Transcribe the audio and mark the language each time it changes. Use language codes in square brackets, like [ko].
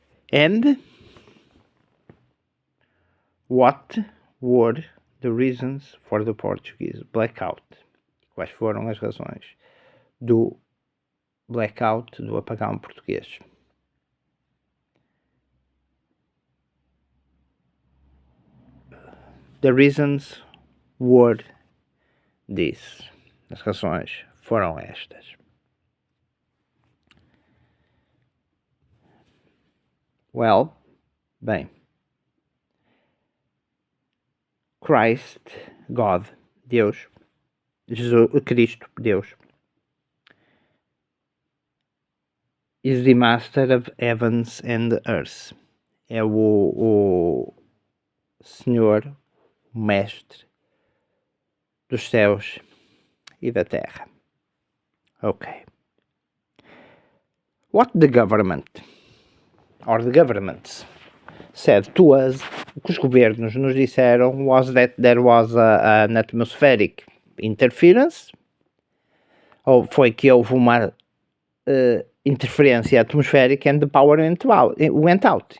[en] And what were the reasons for the Portuguese blackout? [pt] Quais foram as razões do blackout, do apagão português? [en] The reasons were these. [pt] As razões foram estas. [en] Well, bem, Christ, God, Deus, Jesus, Cristo, Deus, is the master of heavens and earth. [pt] É o Senhor, o mestre dos céus e da terra. [en] Okay. What the government, or the governments, said to us, [pt] o que os governos nos disseram [en] was that there was an atmospheric interference, [pt] ou foi que houve uma interferência atmosférica [en] and the power went out.